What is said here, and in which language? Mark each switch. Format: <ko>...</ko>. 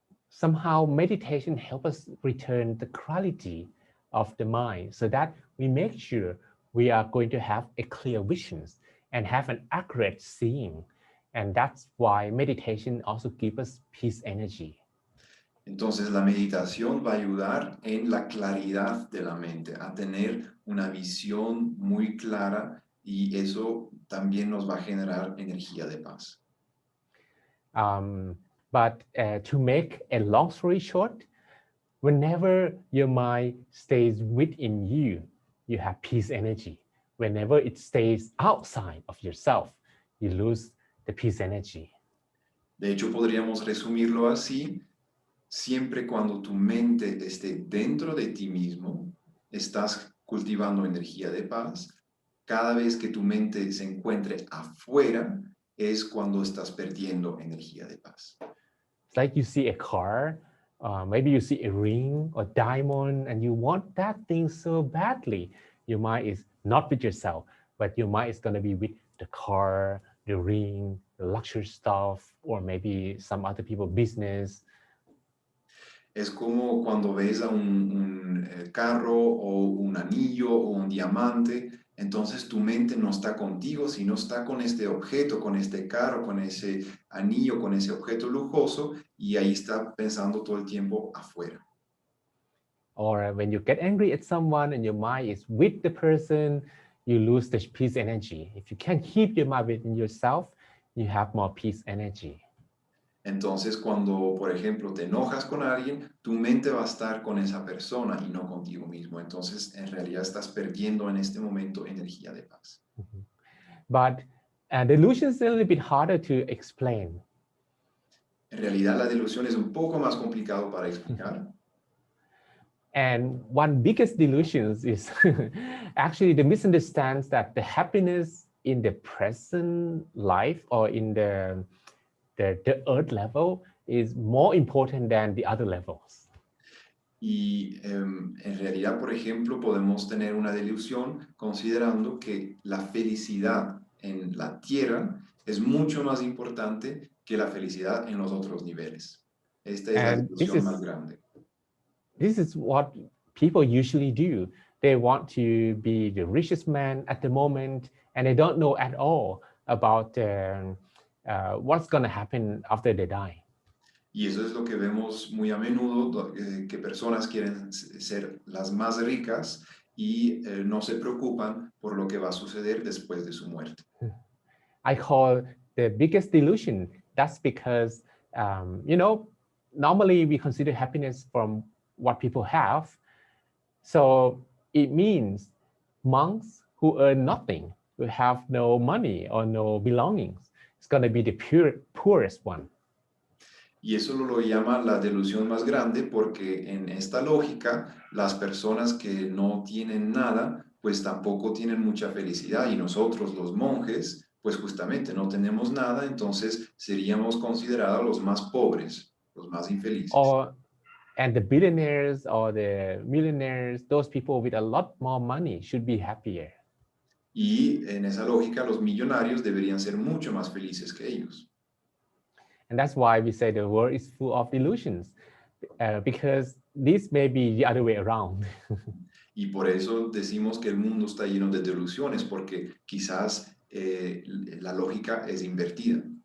<en>Somehow meditation helps us return the quality of the mind so that we make sure we are going to have a clear vision and have an accurate seeing. And that's why meditation also gives us peace energy.</en> <es>Entonces la meditación va a ayudar en la claridad de la mente, a tener una visión muy clara y eso también nos va a generar energía de paz.</es> <en>But to make a long story short, whenever your mind stays within you, you have peace energy. Whenever it stays outside of yourself, you lose the peace energy.</en> <es>De hecho, podríamos resumirlo así. Siempre cuando tu mente esté dentro de ti mismo, estás cultivando energía de paz. Cada vez que tu mente se encuentre afuera, es cuando estás perdiendo energía de paz.</es> <en>It's like you see a car, maybe you see a ring or diamond, and you want that thing so badly. Your mind is not with yourself, but your mind is going to be with the car, the ring, the luxury stuff, or maybe some other people's business.</en> <es>Es como cuando ves a un carro o un anillo o un diamante, entonces tu mente no está contigo, sino está con este objeto, con este carro, con ese anillo, con ese objeto lujoso, y ahí está pensando todo el tiempo afuera.</es> <en>Or when you get angry at someone and your mind is with the person, you lose the peace energy. If you can keep your mind within yourself, you have more peace energy.</en> <es>Entonces, cuando, por ejemplo, te enojas con alguien, tu mente va a estar con esa persona y no contigo mismo. Entonces, en realidad estás perdiendo en este momento energía de paz.</es> <en>But delusion is a little bit harder to explain.</en> <es>En realidad, la delusión es un poco más complicado para explicar.</es> <en>And one biggest delusion is actually the misunderstanding that the happiness in the present life or in the earth level is more important than the other levels.</en> <es>Y en realidad, por ejemplo, podemos tener una delusión considerando que la felicidad en la tierra es mucho más importante que la felicidad en los otros niveles. Esta es la delusión más grande.</es> <en>This is what people usually do. They want to be the richest man at the moment, and they don't know at all about what's going to happen after they die.</en> <es>Y eso es lo que vemos muy a menudo, que personas quieren ser las más ricas y no se preocupan por lo que va a suceder después de su muerte.</es> <en>I call the biggest delusion. That's because, normally we consider happiness from what people have. So it means monks who earn nothing, who have no money or no belongings, it's going to be the poorest one.</en> <es>Y eso lo llama la delusión más grande porque en esta lógica las personas que no tienen nada pues tampoco tienen mucha felicidad y nosotros los monjes, pues justamente no tenemos nada, entonces seríamos considerados los más pobres, los más infelices.</es> <en>And the billionaires or the millionaires, those people with a lot more money should be happier.</en> <es>Y en esa lógica los millonarios deberían ser mucho más felices que ellos.</es> <en>And that's why we say the world is full of illusions, because this may be the other way around.</en> <es>Y por eso decimos que el mundo está lleno de delusiones, porque quizás la lógica es invertida.</es>